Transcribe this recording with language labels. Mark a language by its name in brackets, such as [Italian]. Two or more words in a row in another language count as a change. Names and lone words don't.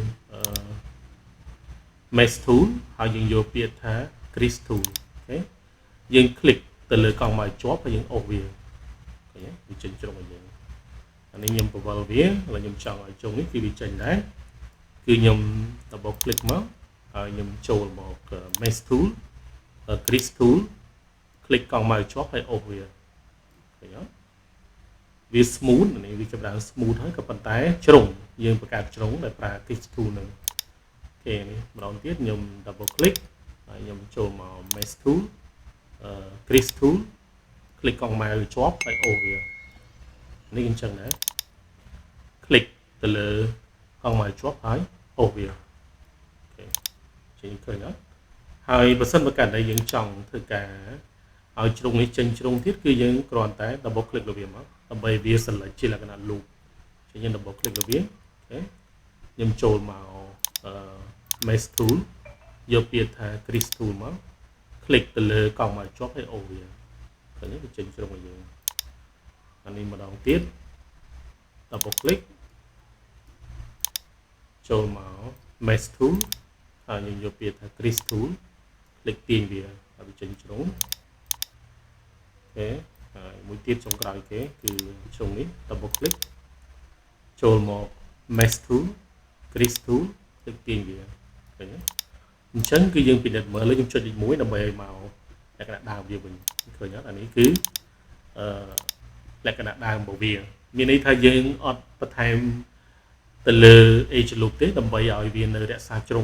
[English] mesh tool [Khmer] ហើយយើងយកពាក្យថា [English] crease tool [Khmer] អូខេយើង click ទៅលើកង់មកជាប់ហើយយើងអូសវាឃើញវាចេញជ្រុងឲ្យយើងអានេះខ្ញុំបង្វិលវាហើយខ្ញុំចង់ឲ្យជ្រុងនេះគឺវាចេញដែរគឺខ្ញុំ [English] double click [Khmer] មក ហើយខ្ញុំចូលមក [English] mesh tool crease tool click [Khmer] កង់មកជាប់ហើយអូសវាឃើញអត់វា smooth នេះវាចាប់ដើម smooth ហើយក៏ប៉ុន្តែជ្រុងយើងបង្កើតជ្រុងដោយប្រើ crease tool នឹងអូខេ នេះម្ដងទៀតខ្ញុំ [English] double click [Khmer] ហើយខ្ញុំចូលមក [English] mesh tool crease tool click [Khmer] កង់មកជាប់ហើយអូសវានេះអញ្ចឹងដែរ click ទៅលើកង់មកជាប់ហើយអូសវាអូខេចេញឃើញអត់ហើយបើសិនបើករណីយើង ចង់ធ្វើការឲ្យជ្រុងនេះចេញជ្រុងទៀតគឺយើងគ្រាន់តែ [English] double click [Khmer] លើវាមកដើម្បីវា select ជាលក្ខណៈ loop ចឹងយើង [English] double click [Khmer] លើវាអូខេខ្ញុំចូលមក [English] mesh tool [Khmer] យកពាក្យថា [English] crease tool [Khmer] មក click ទៅលើកង់មកជាប់ហើយអូសវាឃើញវាចេញជ្រុងឲ្យយើងអានេះម្ដងទៀត [English] double click [Khmer] ចូលមក [English] mesh tool [Khmer] ហើយយើងយកពាក្យថា [English] crease tool [Khmer] click ទាញវាឲ្យវាចេញជ្រុងអូខេហើយមួយទៀតចុងក្រោយគេគឺជ្រុងនេះ [English] double click [Khmer] ចូលមក [English] mesh tool crease tool click [Khmer] ទាញ វាឃើញទេអញ្ចឹងគឺយើងពិនិត្យមើលលើខ្ញុំចុចលេខ1ដើម្បីឲ្យមកលក្ខណៈដើមវាវិញឃើញអត់អានេះគឺលក្ខណៈដើម របស់វាមានន័យថាយើងអត់បន្ថែមទៅលើ [English] edge loop [Khmer] ទេដើម្បីឲ្យវានៅរក្សាជ្រុង